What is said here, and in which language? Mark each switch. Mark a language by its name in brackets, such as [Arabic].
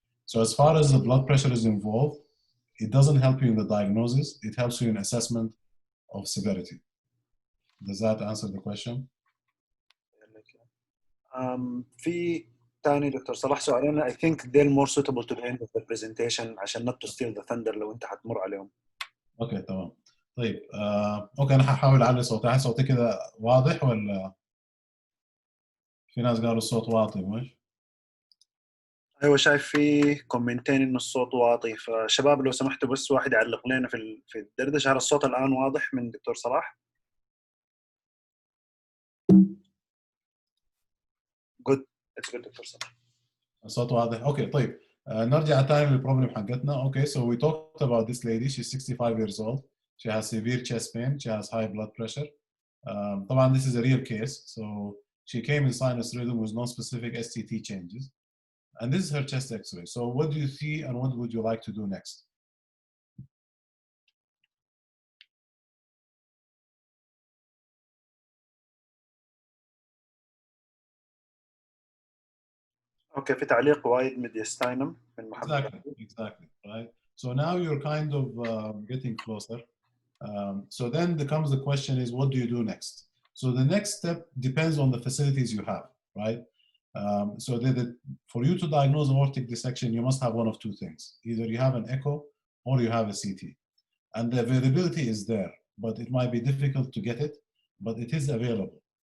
[English] So as far as the blood pressure is involved, it doesn't help you in the diagnosis, it helps you in assessment of severity. Does that answer the question? [Arabic] في تاني دكتور صلاح سؤالين [English] I think they're more suitable to the end of the presentation [Arabic] عشان [English] not to steal the thunder [Arabic] لو انت حتمر عليهم. اوكي تمام. طيب اوكي انا هحاول اعلي صوتي. هل صوتي كده واضح ولا في ناس قالوا الصوت واطي مش؟ ايوه شايف في كومنتين انه الصوت واطي. فشباب لو سمحتوا بس واحد يعلق لنا في الدردشه. هل الصوت الان واضح من دكتور صلاح؟ [English] good it's good [Arabic] دكتور صلاح. الصوت واضح. اوكي طيب نرجع تاني للبروبلم حقتنا. [English] Okay so we talked about this lady. She's 65 years old. She has severe chest pain. She has high blood pressure. طبعا this is a real case. So she came in sinus rhythm with non-specific STT changes. And this is her chest X-ray. So what do you see and what would you like to do next? [Arabic] Okay, في تعليق وايد ميدياستاينم من محمد. [English] Exactly, right? So now you're kind of getting closer. So then becomes the question is, what do you do next? So the next step depends on the facilities you have, right? So for you to diagnose aortic dissection, you must have one of two things. Either you have an echo or you have a CT. And the availability is there, but it might be difficult to get it, but it is available.